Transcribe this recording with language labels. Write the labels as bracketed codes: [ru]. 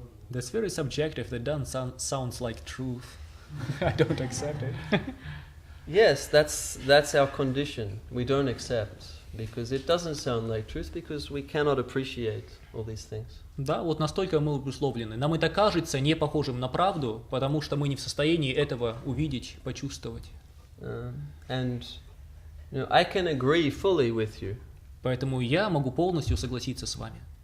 [en] That's very subjective. That doesn't sounds like truth. I don't accept it. Yes, that's our condition. We don't accept because it doesn't sound like truth because we cannot appreciate all these things. [ru] Да, вот настолько мы обусловлены. Нам это кажется не похожим на правду, потому что мы не в состоянии этого увидеть, почувствовать. [en] And I can agree fully with you. [ru] Поэтому я могу полностью согласиться с вами.